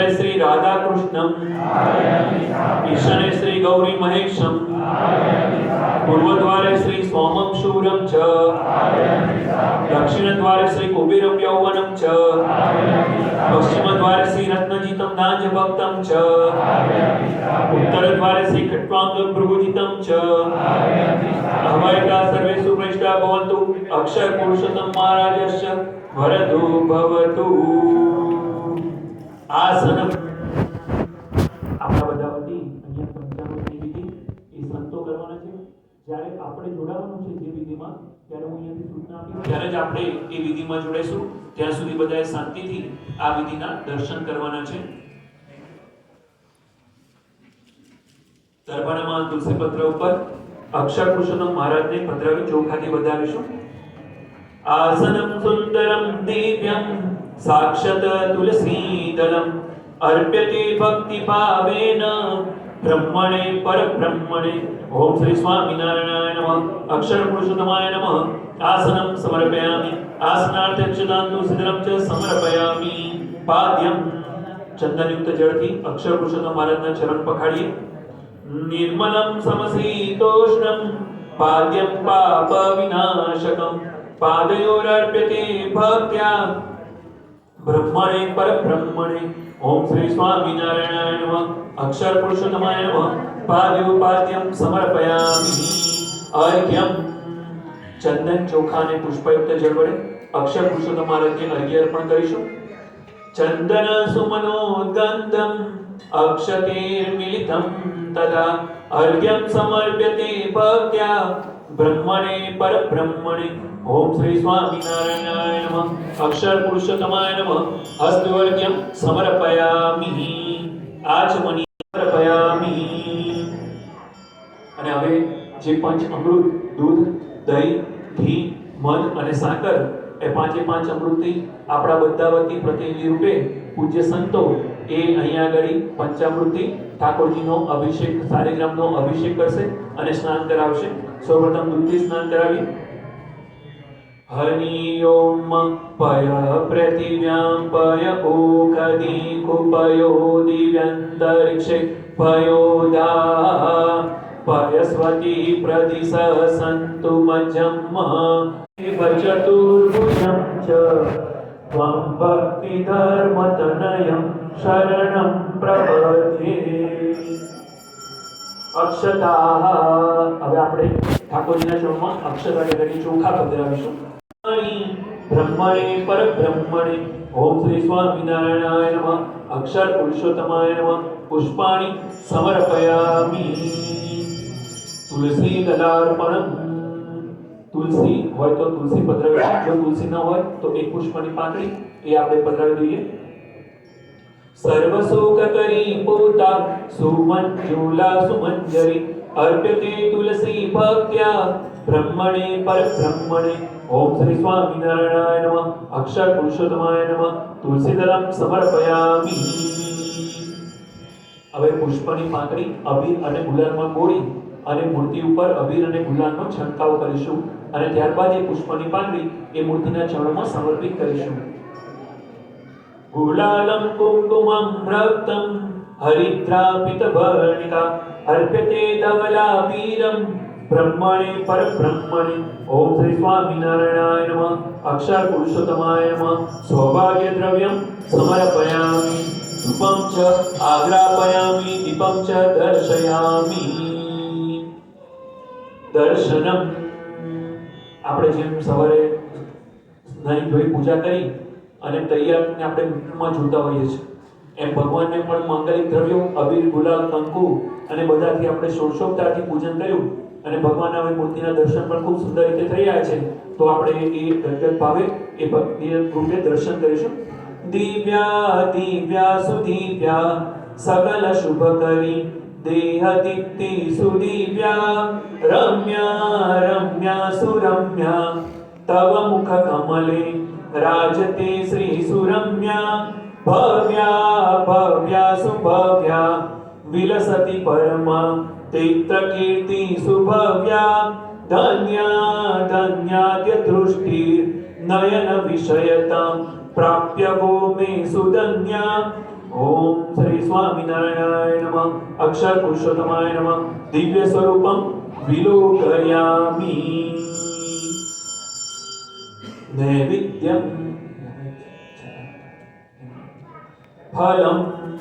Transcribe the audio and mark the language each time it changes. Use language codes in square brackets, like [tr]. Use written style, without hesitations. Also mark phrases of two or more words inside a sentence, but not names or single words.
[sa] श्री राधा कृष्णं ईशाने श्री गौरी महेशं पूर्वद्वारे श्री सोमं शूरं च दक्षिणद्वारे श्री कुबेरं यौवनं च पश्चिमद्वारे श्री रत्नजितं नाजभक्तं च उत्तरद्वारे श्री खट्वांगं भृगुजितं च अभयता सर्वे सुप्रेष्टा भवन्तु अक्षर पुरुषोत्तम महाराजस्य वरदो भवतु। [gu] आसन આપણા બધા વતી અહીંયા પંચામૃતની વિધિ એ સંતો કરવાના છે। જ્યારે આપણે જોડાવાનું છે જે વિધિમાં ત્યારે હું અહીંયાથી સૂચના આપીશ ત્યારે જ આપણે એ વિધિમાં જોડાઈશું। ત્યાં સુધી બધાએ શાંતિથી આ વિધિના દર્શન કરવાના છે। દરબારમાં તુલસી પત્ર ઉપર અક્ષર પુરુષોત્તમ મહારાજને પધરાવી ચોખાથી વધાવીશું। [sa] આસનમ સુંદરમ દિવ્યમ સાક્ષાત તુલસીદલમ अर्प्यते भक्ति भावेन ब्रह्मणे परब्रह्मणे। ओम श्री स्वामिनारायणाय नमः। अक्षर पुरुषोत्तमाय नमः। आसनं समर्पयामि। आसनार्थ अक्षतां तुलसीदलं च समर्पयामि। [gu] पाद्यं ચંદનયુક્ત જળથી અક્ષર પુરુષોત્તમ મહારાજના ચરણ પખાડીએ। [sa] निर्मलं समशीतोष्णं पाद्यं पाप विनाशकं पादयोरर्प्यते भक्त्या ब्रह्मणे परब्रह्मणे। ओम श्री स्वामिनारायणाय नमः। अक्षर पुरुषोत्तमाय नमः। पाद्योपाद्यं समर्पयामि। अर्घ्यं [gu] ચંદન ચોખા ને પુષ્પયુક્ત જળ વડે અક્ષર પુરુષોત્તમ મહારાજને અર્ઘ્ય [sa] અર્પણ કરીશું। चंदन सुमनोद्गन्धं अक्षतेर्मिलितं तदा अर्घ्यं समर्प्यते भक्त्या ब्रह्मणे परब्रह्मणे। ओम श्री स्वामिनारायणाय नमः। अक्षर पुरुषोत्तमाय नमः। हस्तवर्घ्यं समर्पयामि। आचमनी समर्पयामि। [gu] અને હવે જે પંચ અમૃત દૂધ દહીં ઘી મધ અને સાકર એ પાંચે પાંચ અમૃતથી આપણા બધા વતી પ્રતિનિધિ રૂપે પૂજ્ય સંતો એ અહીંયા આગળ પંચામૃતથી ઠાકોરજીનો અભિષેક શાલિગ્રામનો અભિષેક કરશે અને સ્નાન કરાવશે। સૌપ્રથમ દૂધથી સ્નાન કરાવી [sa] हरि ओम पय पृथिव्यां पय ओखदि कुपयो दिव्यन्तरिक्षे पयोदा पयस्वती प्रदिश सन्तु मज्जम् चतुर्भुजं च त्वं भक्तिधर्मतनयं शरणं प्रपद्ये [gu] अक्षताः હવે આપણે ઠાકોરજીના ચરણમાં અક્ષતા કરીને ચોખા પધરાવીશું [sa] બ્રહ્મણે પરબ્રહ્મણે ઓમ શ્રી સ્વામિનારાયણાય નમઃ અક્ષર પુરુષોત્તમાય નમઃ પુષ્પાણિ સમર્પયામિ તુલસી દલાર્પણમ [gu] તુલસી હોય તો તુલસી પધરાવીશું જો તુલસી ન હોય તો એક પુષ્પની પાંખડી એ આપણે પધરાવી દઈએ [sa] સર્વ સુખ કરી પોતા સુમંજુલા સુમંજરી अर्प्यते तुलसी भक्त्या ब्रह्मणे परब्रह्मणे ओम श्री स्वामिनारायणाय नमः अक्षर पुरुषोत्तमाय नमः तुलसीदलम समर्पयामि [gu] હવે પુષ્પની પાંખડી અબીર અને ગુલાલમાં બોળી અને મૂર્તિ ઉપર અબીર અને ગુલાલનો છંટકાવ કરીશું અને ત્યારબાદ એ પુષ્પની પાંખડી એ મૂર્તિના ચરણોમાં સમર્પિત કરીશું [sa] गुलालं कुङ्कुमं रक्तं हरिद्रापितवर्णिका अर्प्यते धवलावीरं ब्रह्मणे परब्रह्मणे ओम श्री स्वामिनारायणाय नमः अक्षर पुरुषोत्तमाय नमः सौभाग्यद्रव्यं समर्पयामि धूपं च आग्रापयामि दीपं च दर्शयामि [gu] दर्शनम આપણે જેમ સવારે નાઈ ધોઈ પૂજા કરી અને તૈયારને આપણે મૂર્તિમાં જોતા હોઈએ છીએ એમ ભગવાનને પણ માંગલિક દ્રવ્યો અબીર ગુલાલ કંકુ અને બધાથી આપણે ષોડશોપચારથી પૂજન કર્યું અને ભગવાનના હવે મૂર્તિના દર્શન પણ ખૂબ સુંદર રીતે થઈ રહ્યા છે તો આપણે એ ગદગદ ભાવે એ ભક્તિ રૂપે દર્શન કરીશું [sa] દિવ્યા દિવ્યા સુદિવ્યા સકલ શુભ કરી દેહ દીપ્તિ સુદિવ્યા રમ્યા રમ્યા સુરમ્યા તવ મુખ કમલે राजते श्री सुरम्या भव्या भव्या सुभव्या विलसति परमा तीर्थ कीर्ति सुभव्या धन्या धन्याद्य दृष्टि नयन विषयता प्राप्य वो मे सुधन्या ओम श्री स्वामिनारायणाय नमः अक्षर पुरुषोत्तमाय नमः दिव्य स्वरूपम विलोकयामि नैवेद्यं फलं